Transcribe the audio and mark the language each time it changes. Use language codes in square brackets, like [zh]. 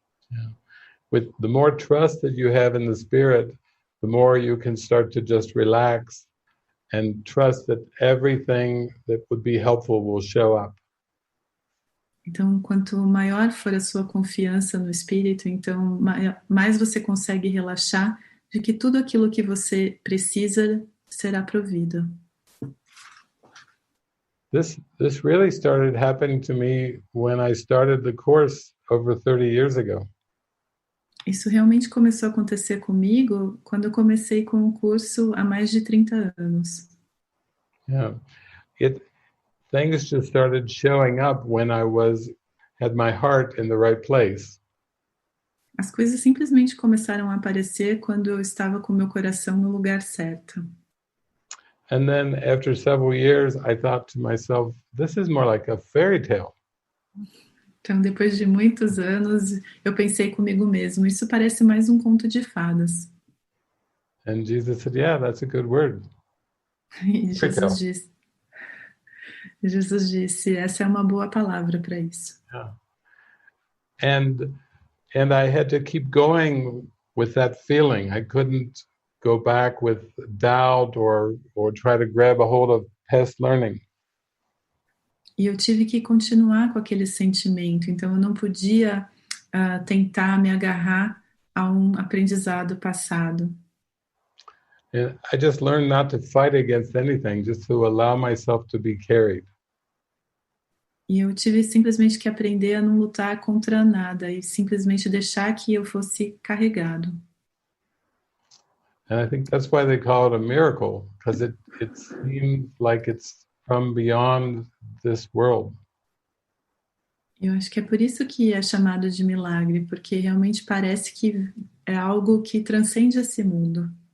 [en] Yeah. With the more trust that you have in the Spirit, the more you can start to just relax and trust that everything that would be helpful will show up. [pt] Então, quanto maior for a sua confiança no Espírito, então mais você consegue relaxar de que tudo aquilo que você precisa será provido. [en] This really started happening to me when I started the course over 30 years ago. [pt] Isso realmente começou a acontecer comigo quando eu comecei com o curso há mais de 30 anos. [en] Yeah. Things just started showing up when I had my heart in the right place. [pt] As coisas simplesmente começaram a aparecer quando eu estava com meu coração no lugar certo. [en] And then after several years, I thought to myself, this is more like a fairy tale. [pt] Então, depois de muitos anos, eu pensei comigo mesmo, isso parece mais um conto de fadas. [en] And Jesus said, yeah, that's a good word. [pt] E Jesus disse, essa é uma boa palavra para isso. [en] Yeah. And I had to keep going with that feeling. I couldn't go back with doubt or try to grab a hold of past learning. [pt] E eu tive que continuar com aquele sentimento. Então, eu não podia tentar me agarrar a um aprendizado passado. [en] And I just learned not to fight against anything, just to allow myself to be carried. [pt] E eu tive simplesmente que aprender a não lutar contra nada e simplesmente deixar que eu fosse carregado. [en] And I think that's why they call it a miracle, because it seems like it's from beyond this world. [pt] Eu acho que é por isso que é chamado de milagre, porque realmente parece que é algo que transcende esse mundo.